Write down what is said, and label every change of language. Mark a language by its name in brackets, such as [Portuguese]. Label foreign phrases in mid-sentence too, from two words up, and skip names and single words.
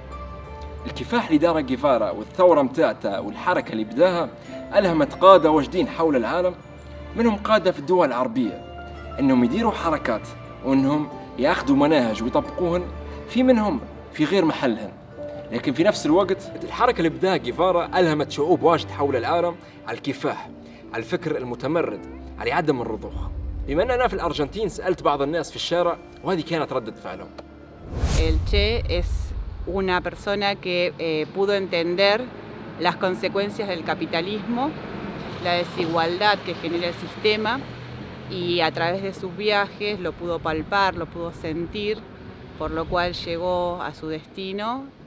[Arabic] الكفاح اللي دار جيفارا والثورة متاعته والحركة اللي بداها ألهمت قادة وجدين حول العالم، منهم قادة في الدول العربية، أنهم يديروا حركات وأنهم يأخذوا مناهج ويطبقوهن، في منهم في غير محلهن. لكن في نفس الوقت الحركة اللي بداها جيفارا ألهمت شعوب واجد حول العالم على الكفاح، على الفكر المتمرد، على عدم الرضوخ. بما أن أنا في الأرجنتين سألت بعض الناس في الشارع وهذه كانت ردة فعلهم. [Spanish] El Che es una persona que pudo entender las consecuencias del capitalismo, la desigualdad que genera el sistema, y a través de sus viajes lo pudo palpar, lo pudo sentir, por lo cual llegó a su destino